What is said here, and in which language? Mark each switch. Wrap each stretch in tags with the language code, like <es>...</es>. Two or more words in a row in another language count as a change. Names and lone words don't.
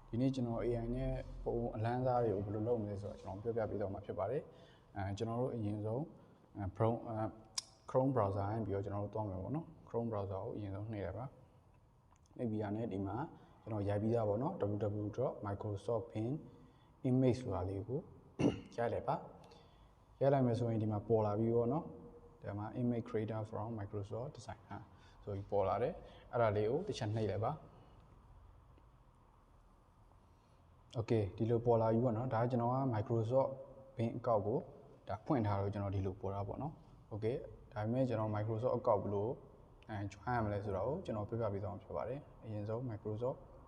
<my>ဒီနေ့ကျွန်တော် AI နဲ့ပုံအလန်းစားတွေကိုဘယ်လိုလုပ်မလဲဆိုတော့ကျွန်တော်ပြောပြပေးတော့မှာဖြစ်ပါတယ်ကျွန်တော်တို့အရင်ဆုံး</my> <en>Chrome browser</en> <my>နဲ့ပြီးတော့ကျွန်တော်တို့တွားမယ်ပေါ့နော်</my> <en>Chrome browser</en> <my>ကိုအရင်ဆုံးနှိပ်လိုက်ပါနှိပ်ပြီးရတဲ့ဒီမှာကျွန်တော်ရိုက်ပြီးသားပေါ့နော် www.microsoft.bing.image ဆိုတာလေးကိုရိုက်လိုက်ပါရိုက်လိုက်မယ်ဆိုရင်ဒီမှာပေါ်လာပြီးပေါ့နော်ဒီမှာ</my> <en>image creator from Microsoft designer</en> <my>ဆိုပြီးပေါ်လာတယ်အဲ့ဒါလေးကိုတစ်ချက်နှိပ်လိုက်ပါ โอเคဒီလိုပေါ်လာပြီပေါ့နော်ဒါကကျွန်တော်က</my> <en>Microsoft Bing account</en> <my>ကိုဒါဖွင့်ထားတော့ကျွန်တော်ဒီလိုပေါ်တာပေါ့နော်โอเคဒါပေမဲ့ကျွန်တော်</my> <en>Microsoft account</en> <my>ဘယ်လို join ရမလဲဆိုတော့ကျွန်တော်ပြပြပေးသွားမှာဖြစ်ပါတယ်အရင်ဆုံး Microsoft</my>